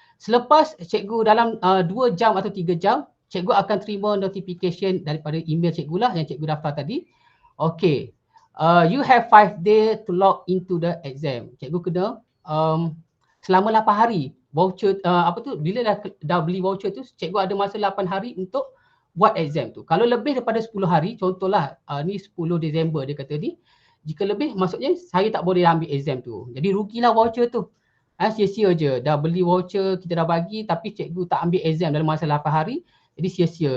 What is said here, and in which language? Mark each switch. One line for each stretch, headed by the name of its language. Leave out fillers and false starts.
Malay: Selepas cikgu dalam 2 jam atau 3 jam, cikgu akan terima notification daripada email cikgu lah yang cikgu daftar tadi. Okay.
English: You have 5 days to log into the exam.
Malay: Cikgu kena selama 8 hari voucher bila dah beli voucher tu, cikgu ada masa 8 hari untuk buat exam tu. Kalau lebih daripada 10 hari, contohlah ni 10 Disember dia kata ni, jika lebih maksudnya saya tak boleh ambil exam tu. Jadi rugilah voucher tu. Sia-sia je, dah beli voucher kita dah bagi tapi cikgu tak ambil exam dalam masa 8 hari, jadi sia-sia.